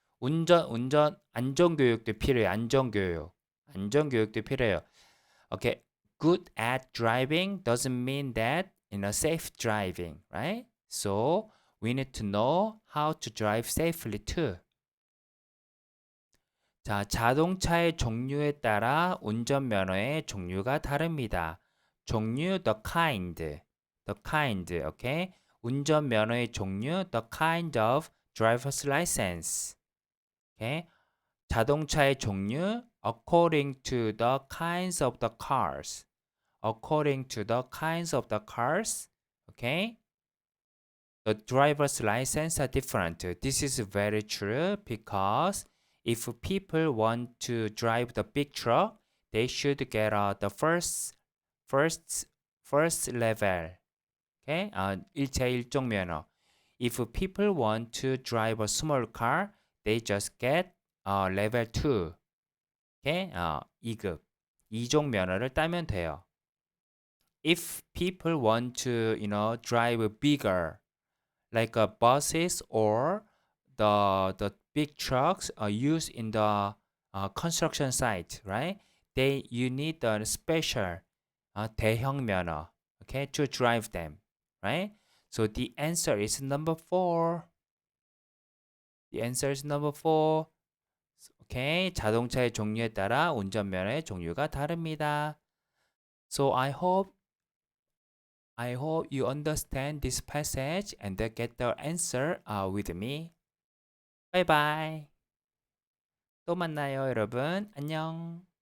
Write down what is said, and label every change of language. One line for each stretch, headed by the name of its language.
Korean: 안전교육도 필요해요. 안전교육도 필요해요. Okay.
English: Good at driving doesn't mean that, safe driving, right? So, we need to know how to drive safely too.
Korean: 자, 자동차의 종류에 따라 운전면허의 종류가 다릅니다.
English: 종류, the kind, okay?
Korean: 운전면허의 종류,
English: the kind of driver's license, okay?
Korean: 자동차의 종류,
English: according to the kinds of the cars, according to the kinds of the cars, okay? The driver's license are different. This is very true because if people want to drive the big truck, they should get the first level. Okay,
Korean: 1차 1종 면허.
English: If people want to drive a small car, they just get level 2.
Korean: Okay, 2급 2종 면허를 따면 돼요.
English: If people want to, drive bigger, like buses or the big trucks are used in the construction site, right? You need a special 대형 면허, okay, to drive them, right? So the answer is number 4. The answer is number 4.
Korean: Okay, 자동차의 종류에 따라 운전면허의 종류가 다릅니다.
English: So I hope you understand this passage and get the answer with me. Bye bye.
Korean: 또 만나요, 여러분. 안녕.